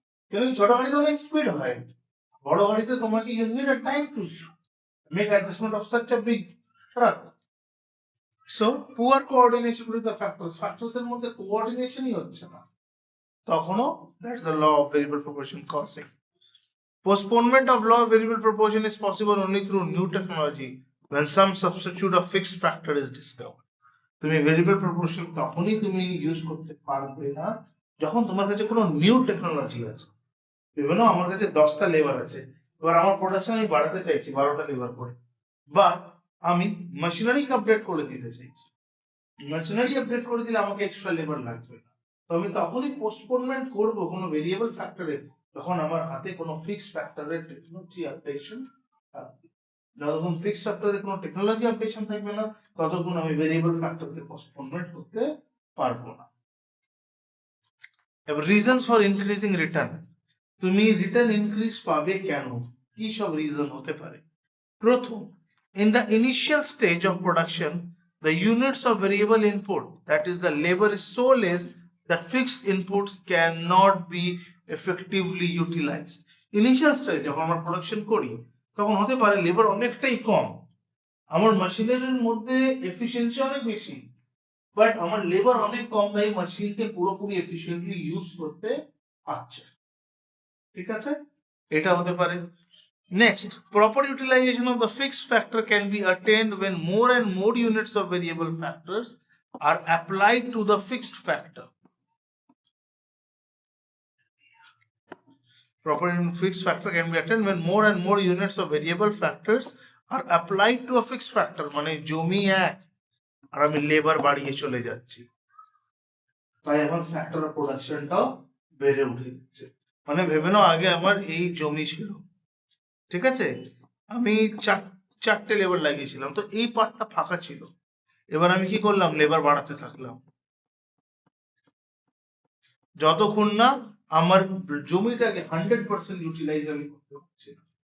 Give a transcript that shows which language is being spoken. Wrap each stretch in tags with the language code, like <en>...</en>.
<bn>কিন্তু ছোট গাড়িতে অনেক স্পিড হয়, বড় গাড়িতে তোমাকে</bn> <en>You need a time to make adjustment of such a big truck. So poor coordination with the factors</en> <bn>এর মধ্যে কোঅর্ডিনেশনই হচ্ছে না, তখনও</bn> <en>That's the law of variable proportion causing. Postponement of law of variable proportion is possible only through new technology when some substitute of fixed factor is discovered.</en> <bn>তুমি variable proportion তখনই তুমি use করতে পারবে না যখন তোমার কাছে কোনো নিউ টেকনোলজি আছে। বিভিন্ন আমার কাছে 10টা লেবার আছে, এবার আমার প্রোডাকশন আমি বাড়াতে চাইছি 12টা লেবার করে, বা আমি মেশিনারি আপডেট করে দিতে চাইছি, মেশিনারি আপডেট করে দিলে আমাকে এক্সট্রা লেবার লাগবে না, তো আমি তখনই পোস্টপোনমেন্ট করব কোনো ভেরিয়েবল ফ্যাক্টরে যখন আমার হাতে কোনো ফিক্সড ফ্যাক্টরের টেকনোলজি আপডেশন থাকবে। যতক্ষণ ফিক্সড ফ্যাক্টরের কোনো টেকনোলজি আপডেশন থাকবে না, ততক্ষণ আমি ভেরিয়েবল ফ্যাক্টরকে পোস্টপোনমেন্ট করতে পারবো না। এবার রিজনস ফর ইনক্রিজিং রিটার্ন, তুমি রিটার্ন ইনক্রিজ পাবে কেন, কি সব রিজন হতে পারে?</bn> <en>প্রথম, in the initial stage of production the units of variable input, that is the labor, is so less that fixed inputs cannot be effectively utilized.</en> <bn>Initial stage যখন আমরা প্রোডাকশন করি তখন হতে পারে লেবার অনেকটাই কম, আমার মেশিনারির মধ্যে এফিসিয়েন্সি অনেক বেশি, বাট আমার লেবার অনেক কম, তাই মেশিনকে পুরোপুরি এফিশিয়েন্টলি ইউজ করতে পারছে। ঠিক আছে, এটা হতে পারে।</bn> <en>Next, proper utilization of the fixed factor can be attained when more and more units of variable factors are applied to the fixed factor. Proper fixed factor can be attained when more and more units of variable factors are applied to a fixed factor.</en> <bn>মানে জমি এক আর আমি labour বাড়িয়ে চলে যাচ্ছি, তাই এখন factor of প্রোডাকশনটাও বেড়ে উঠে যাচ্ছে। মানে ভেবে নাও আগে আমার এই জমি ছিল, ঠিক আছে, আমি চারটে লেবার লাগিয়েছিলাম, তো এই পার্টটা ফাঁকা ছিল, এবার আমি কি করলাম, লেবার বাড়াতে থাকলাম, যতক্ষণ না আমার জমিটাকে 100% ইউটিলাইজ আমি করতে পারছি না।</bn>